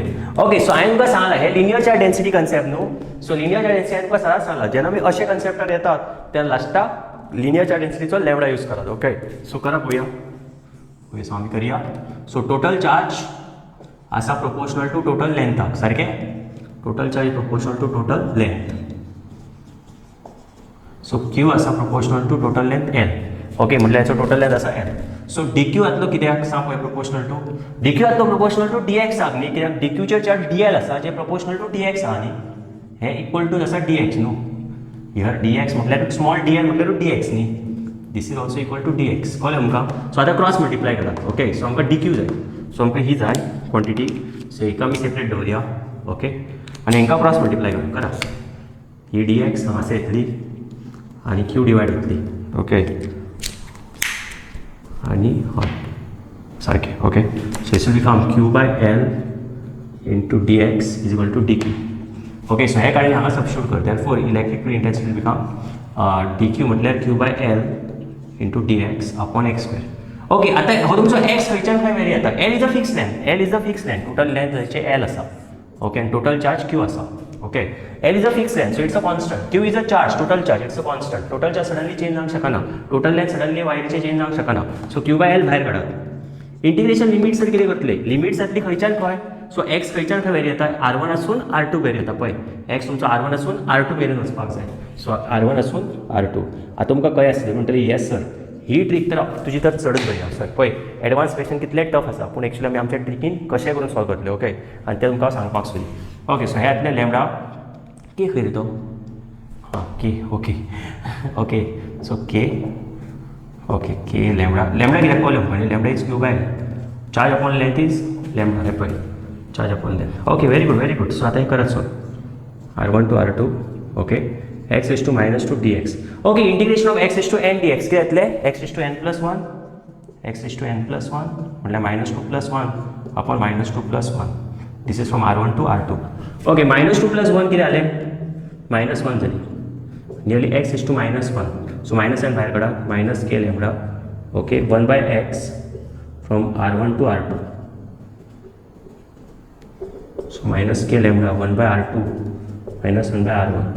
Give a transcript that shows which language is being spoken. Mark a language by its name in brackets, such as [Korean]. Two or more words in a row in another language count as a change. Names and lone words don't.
[English] okay so [Konkani] हांवें तुमकां सांगलां हे [English] linear charge density concept [Konkani] न्हू. सो [English] linear charge density [Konkani] तुमकां सदांच सांगलां जेन्ना आमी अशे कन्सेप्टार येतात तेन्ना लास्टाक लिनियर चार्ज डेन्सिटीचो लॅम्बडा यूज करात. [English] okay so [Konkani] करा पळोवया सो आमी करया. [English] so total charge [Konkani] आसा [English] proportional to total [Konkani] लेंथाक सारकें. [English] total charge proportional to total length. so Q आसा proportional to total length L. [Konkani] ओके म्हटल्यार हेचो [English] total length [Konkani] आसा एल. सो डीक्यू आतलो कित्याक सांग पळय [English] proportional to dq [Konkani] आतलो [English] proportional to dx [Konkani] आहा न्ही कित्याक डीक्यूचेर [English] charge dl [Konkani] आसा जे [English] proportional to dx [Konkani] आहा न्ही हे [English] equal to [Konkani] आसा डीएक्स न्हू. [English] here dx म्हटल्यार small dl म्हटल्यार डीएक्स न्ही this is also equal to dx. [Konkani] कळ्ळें आमकां. सो आतां [English] cross multiply [Konkani] करात. [English] okay so [Konkani] आमकां डीक्यू जाय सो आमकां ही जाय क्वॉन्टिटी सो हेका आमी सेपरेट दवरया. ओके आनी हेंकां [English] cross multiply [Konkani] करा ही डीएक्स हांगासर येतली आनी क्यू डिवायड जातली. ओके आनी हय सारकें. [English] okay so it will become Q/L इंटू dx is equal to dq. okay so [Konkani] हे काडून हांगा [English] सबस्टिट्यूट कर therefore electric field intensity will become dq म्हटल्यार Q/L इंटू dx अपॉन x². [Konkani] ओके आतां हो तुमचो x खंयच्यान खंय वेरी जाता. L [English] is a fix length total length [Konkani] हेचे L आसा. ओके आनी [English] total charge [Konkani] Q आसा. [English] okay L is a fix length so it's a constant. Q is a charge total charge it's a constant. total charge suddenly change [Konkani] जावंक शकना. [English] total length suddenly [Konkani] वायरीचे चेंज जावंक शकना. सो Q/L भायर काडात. [English] integration limits [Konkani] तर कितें करतले लिमिट्स जातली खंयच्यान खंय. सो एक्स खंयच्यान खंय वेरी येता R1 आसून R2 वेरी येता पळय एक्स तुमचो R1 आसून R2 मेरेन वचपाक जाय. सो R1 आसून R2 आतां तुमकां कळ्ळें आसलें म्हणटरी [English] yes sir [Konkani] ही ट्रीक तर तुजी तर चडच बरी आसा सर पळय [English] advance question [Konkani] कितले टफ आसा पूण एक्चुअली आमी आमच्या ट्रिकीन कशें करून सॉल्व करतले. ओके आनी ते तुमकां सांगपाक सोदी. ओके सो हे येतले लॅम्बडा के खंय रे तो हां के. [English] okay so k okay k lambda कित्याक कॉल म्हणजे lambda is Q/L charge upon length is lambda [Konkani] हे पळय [English] charge upon length. okay very good. सो [Konkani] आतां हे करात [English] सो R1 टू R2. ओके x is to minus two dx. okay integration of x is to n dx [Konkani] कितें येतलें [English] x is to n प्लस 1 म्हटल्यार -2 + 1 अपॉन -2 + 1 this is from R1 टू R2. [Konkani] ओके -2 + 1 कितें जालें -1 जाली नियरली x [English] is to [Konkani] -1 सो -n भायर काडा -k लॅम्बडा. [English] ओके 1/x फ्रॉम R1 टू R2 सो -k लॅम्बडा 1/R2 -1/R1.